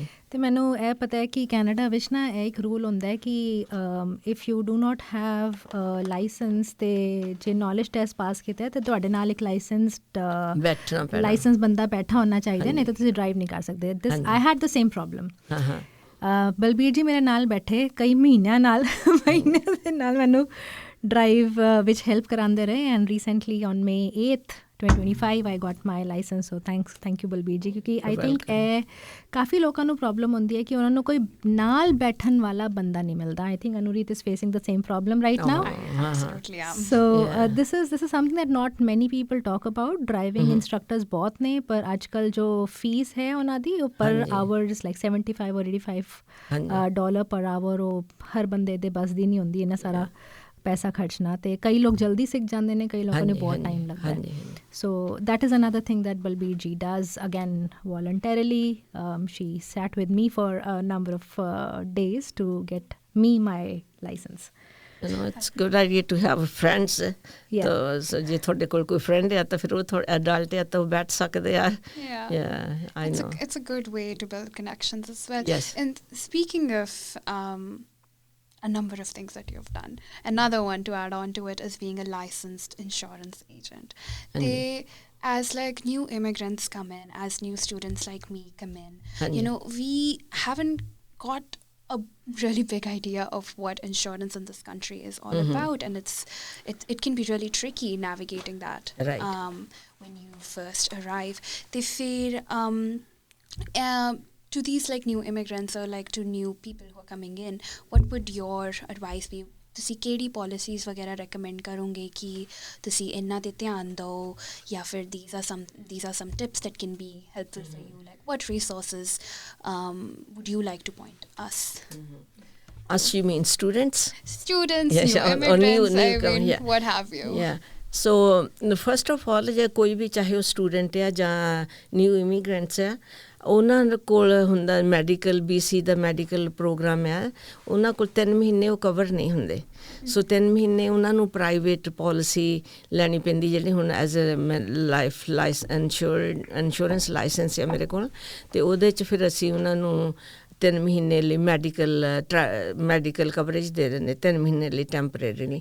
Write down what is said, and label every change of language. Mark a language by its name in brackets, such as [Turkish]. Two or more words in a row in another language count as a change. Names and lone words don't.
[Punjabi] ਅਤੇ ਮੈਨੂੰ ਇਹ ਪਤਾ ਹੈ ਕਿ ਕੈਨੇਡਾ ਵਿੱਚ ਨਾ ਇਹ ਇੱਕ ਰੂਲ ਹੁੰਦਾ ਹੈ ਕਿ [English] if you do not have license [Punjabi] ਅਤੇ ਜੇ [English] knowledge test [Punjabi] ਪਾਸ ਕੀਤਾ ਤਾਂ ਤੁਹਾਡੇ ਨਾਲ ਇੱਕ ਲਾਇਸੈਂਸ ਬੰਦਾ ਬੈਠਾ ਹੋਣਾ ਚਾਹੀਦਾ, ਨਹੀਂ ਤਾਂ ਤੁਸੀਂ ਡਰਾਈਵ ਨਹੀਂ ਕਰ ਸਕਦੇ। [English] this I had the same problem. [Punjabi] ਬਲਬੀਰ ਜੀ ਮੇਰੇ ਨਾਲ ਬੈਠੇ ਕਈ ਮਹੀਨਿਆਂ ਦੇ ਨਾਲ ਮੈਨੂੰ ਡਰਾਈਵ ਵਿੱਚ ਹੈਲਪ ਕਰਾਉਂਦੇ ਰਹੇ, [English] and recently on May 8th 2025 I got my license, so thank you [Punjabi] ਬਲਬੀਰ ਜੀ, ਕਿਉਂਕਿ [English] I think [Punjabi] ਇਹ ਕਾਫੀ ਲੋਕਾਂ ਨੂੰ ਪ੍ਰੋਬਲਮ ਹੁੰਦੀ ਹੈ ਕਿ ਉਹਨਾਂ ਨੂੰ ਕੋਈ ਨਾਲ ਬੈਠਣ ਵਾਲਾ ਬੰਦਾ ਨਹੀਂ ਮਿਲਦਾ। [English] I think Anureet is facing the same problem right now. Absolutely, yeah. So this is something that not many people talk about. Driving instructors [Punjabi] ਬਹੁਤ ਨੇ, ਪਰ ਅੱਜ ਕੱਲ੍ਹ ਜੋ ਫੀਸ ਹੈ ਉਹਨਾਂ ਦੀ ਉਹ [English] per hour is like $75 or $85 per hour, [Punjabi] ਉਹ ਹਰ ਬੰਦੇ ਦੇ ਬਸ ਦੀ ਨਹੀਂ ਹੁੰਦੀ ਇੰਨਾ ਸਾਰਾ ਪੈਸਾ ਖਰਚਣਾ, ਅਤੇ ਕਈ ਲੋਕ ਜਲਦੀ ਸਿੱਖ ਜਾਂਦੇ ਨੇ, ਕਈ ਲੋਕਾਂ ਨੂੰ ਬਹੁਤ ਟਾਈਮ ਲੱਗਦਾ ਹੈ। [English] ਸੋ that is another thing that Balbir ji does, again voluntarily. She sat with me for a number of days to get me my license. You know, it's good idea to have friends. [Punjabi] So ਜੇ ਤੁਹਾਡੇ ਕੋਲ ਕੋਈ friend ਹੈ ਤਾਂ ਫਿਰ ਉਹ ਥੋੜਾ adult ਹੈ ਤਾਂ ਉਹ ਬੈਠ ਸਕਦੇ ਆ। [English] Yeah, I know. It's a good way to build connections as well. Yes. And speaking of a number of things that you've done, another one to add on to it is being a licensed insurance agent. As like new immigrants come in, as new students like me come in, you know, we haven't got a really big idea of what insurance in this country is all about, and it can be really tricky navigating that when you first arrive. They fear to these like new immigrants or like to new people who are coming in, what would your advice be? [Punjabi] ਤੁਸੀਂ ਕਿਹੜੀ policies ਵਗੈਰਾ recommend ਕਰੋਗੇ ਕਿ ਤੁਸੀਂ ਇਹਨਾਂ 'ਤੇ ਧਿਆਨ ਦਿਓ, ਜਾਂ ਫਿਰ [English] these are some tips that can be helpful for you, like what resources would you like to point us? Us, you mean students? Students, new immigrants, I mean, what have you. So first of all, [Punjabi] ਜੇ ਕੋਈ ਵੀ ਚਾਹੇ ਉਹ ਸਟੂਡੈਂਟ ਆ ਜਾਂ [English] new immigrants [Punjabi] ਆ, ਉਹਨਾਂ ਕੋਲ ਹੁੰਦਾ ਮੈਡੀਕਲ, BC ਦਾ [English] medical program [Punjabi] ਆ, ਉਹਨਾਂ ਕੋਲ 3 ਮਹੀਨੇ ਉਹ ਕਵਰ ਨਹੀਂ ਹੁੰਦੇ। ਸੋ 3 ਮਹੀਨੇ ਉਹਨਾਂ ਨੂੰ [English] private policy [Punjabi] ਲੈਣੀ ਪੈਂਦੀ, ਜਿਹੜੀ ਹੁਣ [English] as a life insurance license [Punjabi] ਆ ਮੇਰੇ ਕੋਲ, ਅਤੇ ਉਹਦੇ 'ਚ ਫਿਰ ਅਸੀਂ ਉਹਨਾਂ ਨੂੰ 3 ਮਹੀਨੇ ਲਈ [English] medical coverage [Punjabi] ਦੇ ਦਿੰਦੇ, 3 ਮਹੀਨੇ ਲਈ ਟੈਂਪਰੇਰੀਲੀ।